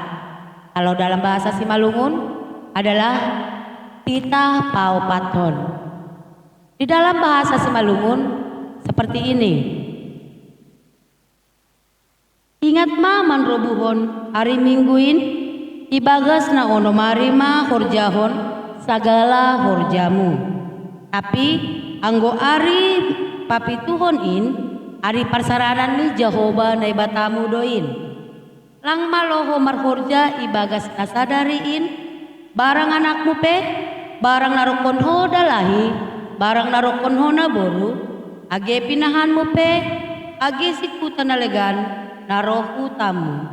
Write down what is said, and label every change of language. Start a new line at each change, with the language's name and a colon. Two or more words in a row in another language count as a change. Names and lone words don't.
Indonesian: Kalau dalam bahasa Simalungun adalah titah paupaton. Di dalam bahasa Simalungun seperti ini.
Batak Simalungun: Ingat ma manrobuhon hari mingguin, ibagas na ono marima horjahon sagala horjamu. Tapi anggo ari papituhon in ari parsaranan ni Jehovah na ibatamu doin. Lang maloho marhorja ibagas kasadariin barang anakmu pe barang narokon ho dalahi barang narokon ho na boru age pinahanmu pe age sikutan nalegan narohu tamu.